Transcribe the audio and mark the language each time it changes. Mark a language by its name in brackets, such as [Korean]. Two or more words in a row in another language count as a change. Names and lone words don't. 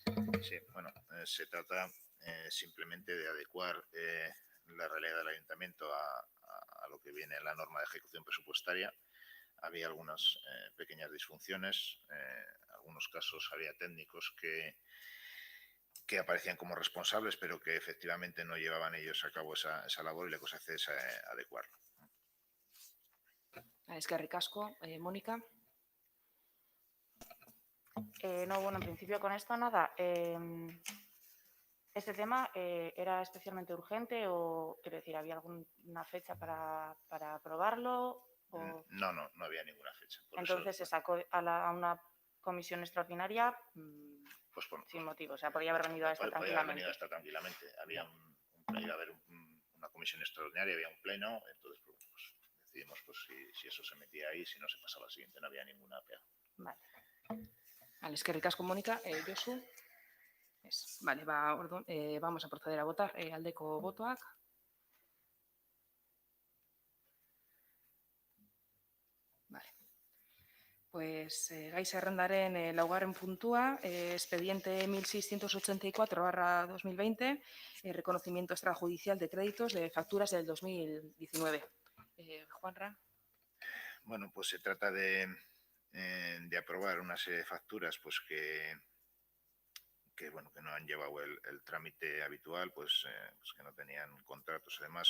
[Spanish] Sí, bueno, se trata simplemente de adecuar la realidad del ayuntamiento a lo que viene en la norma de ejecución presupuestaria. Había algunas pequeñas disfunciones, algunos casos había técnicos que aparecían como responsables, pero que efectivamente no llevaban ellos a cabo esa labor, y lo que se hace es adecuarlo. [Basque] Eskerrik asko. [Spanish] Mónica. No, bueno, en principio con esto nada. ¿Este tema era especialmente urgente o, quiero decir, había alguna fecha para aprobarlo? O... No había ninguna fecha. Entonces se sacó a una comisión extraordinaria sin motivo. O sea, podía haber venido a esta tranquilamente. Iba a haber una comisión extraordinaria, había un pleno, entonces pues, decidimos pues, si eso se metía ahí, si no se pasaba al siguiente, no había ninguna pega. Vale. Vale, [Basque] eskerrik asko, Mónica. Josu. [Spanish] Vale, vamos a proceder a votar. [Basque] Aldeko botoak. Vale. Pues gai zerrendaren laugarren puntua, [Spanish] expediente 1684/2020, reconocimiento extrajudicial de créditos de facturas del 2019. Juanra. Bueno, pues se trata de aprobar una serie de facturas pues que no han llevado el trámite habitual, pues que no tenían contratos y demás.